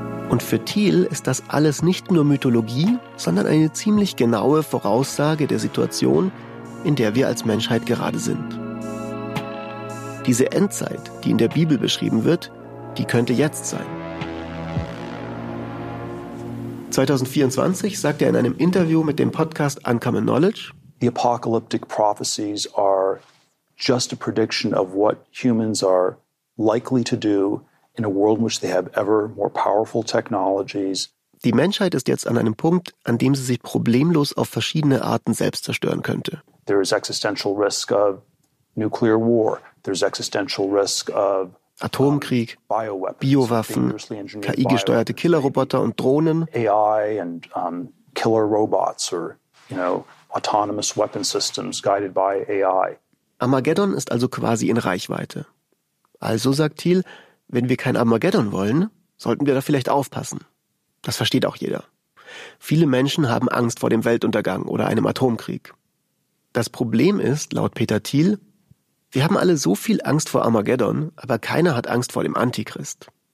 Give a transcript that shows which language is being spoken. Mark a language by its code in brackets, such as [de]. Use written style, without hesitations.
[de] Und für Thiel ist das alles nicht nur Mythologie, sondern eine ziemlich genaue Voraussage der Situation, in der wir als Menschheit gerade sind. Diese Endzeit, die in der Bibel beschrieben wird, die könnte jetzt sein. 2024 sagt er in einem Interview mit dem Podcast Uncommon Knowledge: [en] The apocalyptic prophecies are just a prediction of what humans are likely to do. In a world in which they have ever more powerful technologies. [de] Die Menschheit ist jetzt an einem Punkt, an dem sie sich problemlos auf verschiedene Arten selbst zerstören könnte. [en] There is existential risk of nuclear war. There is existential risk of [de] Atomkrieg, [en] bioweapons, [de] Biowaffen, KI-gesteuerte Killerroboter und Drohnen, [en] AI and killer robots or you know, autonomous weapon systems guided by AI. [de] Armageddon ist also quasi in Reichweite. Also sagt Thiel, wenn wir kein Armageddon wollen, sollten wir da vielleicht aufpassen. Das versteht auch jeder. Viele Menschen haben Angst vor dem Weltuntergang oder einem Atomkrieg. Das Problem ist, laut Peter Thiel, wir haben alle so viel Angst vor Armageddon, aber keiner hat Angst vor dem Antichrist.